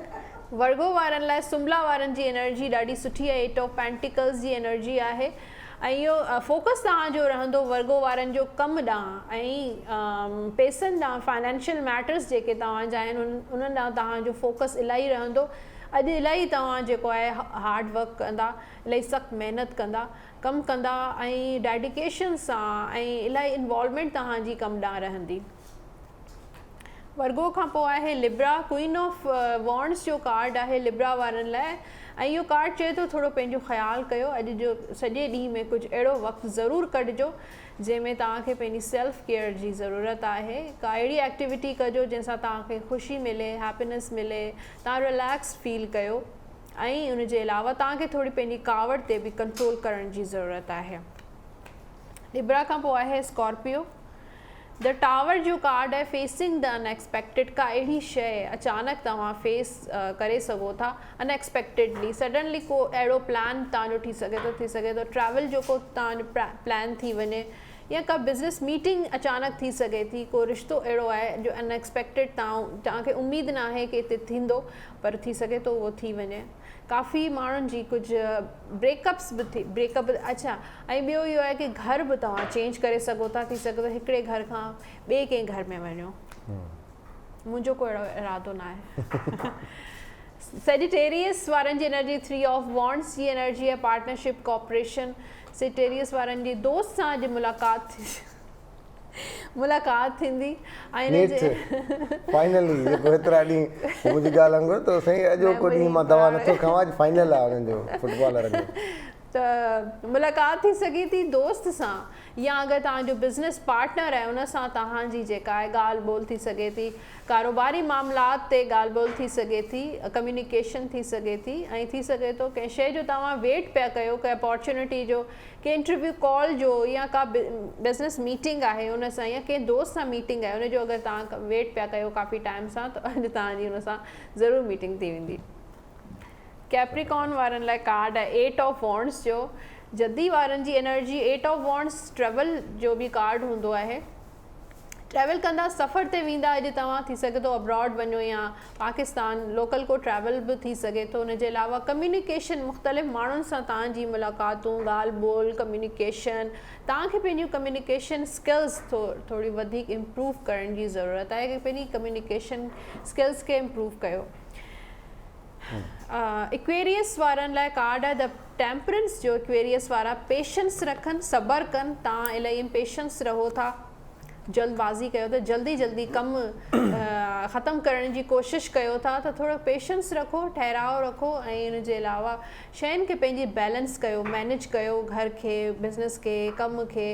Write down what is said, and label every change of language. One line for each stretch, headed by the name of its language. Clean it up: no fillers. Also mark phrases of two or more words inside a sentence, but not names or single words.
Sindhi: वर्गो वारनि लाइ सुमला वारनि जी एनर्जी ॾाढी सुठी आहे, 8 ऑफ पेंटिकल्स जी एनर्जी आहे, ऐं इहो फोकस तव्हांजो रहंदो वर्गो वारनि जो कमु ॾांहुं ऐं पैसनि ॾांहुं,
English: financial matters
Sindhi: जेके तव्हांजा आहिनि उन्हनि ॾांहुं तव्हांजो फोकस इलाही रहंदो। अॼु इलाही तव्हां जेको आहे
English: hard work
Sindhi: कंदा, इलाही सख़्तु महिनत कंदा, कमु कंदा ऐं डेडिकेशन सां, ऐं इलाही इन्वॉल्वमेंट तव्हांजी कमु ॾांहुं रहंदी। वर्गो खां पोइ आहे लिब्रा, क्वीन ऑफ वॉन्ड्स जो कार्ड आहे लिब्रा वारनि लाइ, ऐं इहो कार्ड चए थो थोरो पंहिंजो ख़्यालु कयो, अॼु जो सॼे ॾींहं में कुझु अहिड़ो वक़्तु ज़रूरु कढिजो जंहिंमें तव्हांखे पंहिंजी
English: self care
Sindhi: जी ज़रूरत आहे। का अहिड़ी एक्टिविटी कजो जंहिंसां तव्हांखे ख़ुशी मिले, हैप्पीनेस मिले, तव्हां
English: relax feel
Sindhi: कयो, ऐं उनजे अलावा तव्हांखे थोरी पंहिंजी कावड़ ते बि कंट्रोल करण जी ज़रूरत आहे। लिब्रा खां पोइ आहे स्कॉर्पियो, द टावर जो कार्ड आहे
English: facing the unexpected.
Sindhi: का अहिड़ी शइ अचानक तव्हां फेस करे सघो था
English: unexpectedly, suddenly
Sindhi: को अहिड़ो प्लान तव्हांजो थी सघे थो, ट्रैवल जो को तव्हांजो प्लान थी वञे, या का
English: business meeting
Sindhi: अचानक थी सघे थी, को रिश्तो अहिड़ो आहे जो अनएक्सपेक्टेड तव्हांखे उमेदु न आहे कि हिते थींदो, पर थी सघे थो उहो थी वञे। काफ़ी माण्हुनि जी कुझु ब्रेकअप्स बि ब्रेकअप। अच्छा, ऐं ॿियो इहो आहे कि घर बि तव्हां चेंज करे सघो था, थी सघे थो हिकिड़े घर खां ॿिए कंहिं घर में वञो, मुंहिंजो कोई अहिड़ो इरादो न आहे। सेजिटेरियस वारनि जी एनर्जी 3 ऑफ वॉन्ड्स जी एनर्जी आहे,
English: partnership, cooperation.
Sindhi: सेजिटेरियस वारनि जी दोस्त सां अॼु मुलाक़ात थींदी, फाइनली जेको हेतिरा ॾींहं मुंहिंजी ॻाल्हि वांगुरु त साईं अॼु को ॾींहुं मां दवा नथो खावां, अॼु फाइनल आहे हुननि जो फुटबॉलर जो। त मुलाक़ात थी सघे थी दोस्त सां, या अगरि तव्हांजो
English: business partner
Sindhi: आहे उन सां तव्हांजी जेका आहे ॻाल्हि ॿोल थी सघे थी, कारोबारी मामलात ते ॻाल्हि ॿोल थी सघे थी, कम्युनिकेशन थी सघे थी, ऐं थी सघे थो कंहिं शइ जो तव्हां वेट पिया कयो, कंहिं अपॉर्चुनिटी जो, कंहिं
English: interview call
Sindhi: जो, या का
English: business meeting
Sindhi: आहे उन सां, या कंहिं दोस्त सां मीटिंग आहे उनजो अगरि तव्हां वेट पिया कयो काफ़ी टाइम सां, त अॼु तव्हांजी उन सां ज़रूरु मीटिंग थी वेंदी। कैप्रिकॉर्न वारनि लाइ कार्ड आहे 8 ऑफ वॉन्ड्स जो, जदी वारनि जी एनर्जी 8 ऑफ वॉन्ड्स ट्रेवल जो बि कार्ड हूंदो आहे। ट्रैवल कंदा, सफ़र ते वेंदा, अॼु तव्हां थी सघे थो अब्रॉड वञो या पाकिस्तान लोकल को ट्रैवल बि थी सघे थो। उनजे अलावा कम्युनिकेशन, मुख़्तलिफ़ माण्हुनि सां तव्हांजी मुलाक़ातूं, ॻाल्हि ॿोल, कम्युनिकेशन, तव्हांखे पंहिंजियूं
English: communication skills
Sindhi: थोड़ी वधीक इम्प्रूव करण जी ज़रूरत आहे, कि पंहिंजी
English: communication skills
Sindhi: खे इम्प्रूव कयो। एक्वेरियस वारनि लाइ कार्ड आहे द टेम्परेंस जो। एक्वेरियस वारा पेशेंस रखनि, सब्र कनि, तव्हां इलाही इम्पेशेंस रहो था, जल्दबाज़ी कयो था, जल्दी कमु ख़तमु करण जी कोशिशि कयो था, त थोरो पेशेंस रखो, ठहराव रखो, ऐं इन जे अलावा शयुनि खे पंहिंजी बैलेंस कयो, मैनेज कयो, घर खे, बिज़नेस खे, कम खे।